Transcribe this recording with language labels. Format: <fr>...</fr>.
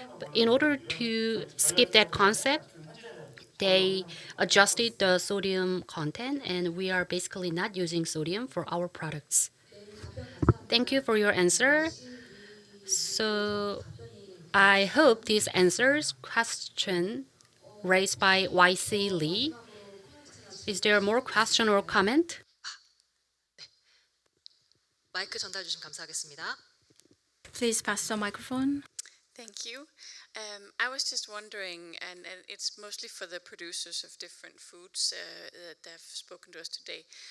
<en>But in order to skip that concept, they adjusted the sodium content, and we are basically not using sodium for our products. Thank you for your answer. So I hope this answers question raised by YC Lee. Is there more question or comment?</en> <ko>마이크 전달 주시면 감사하겠습니다.</ko> <en>Please pass the microphone. Thank you. I was just wondering, and it's mostly for the producers of different foods that have spoken to us today.</en>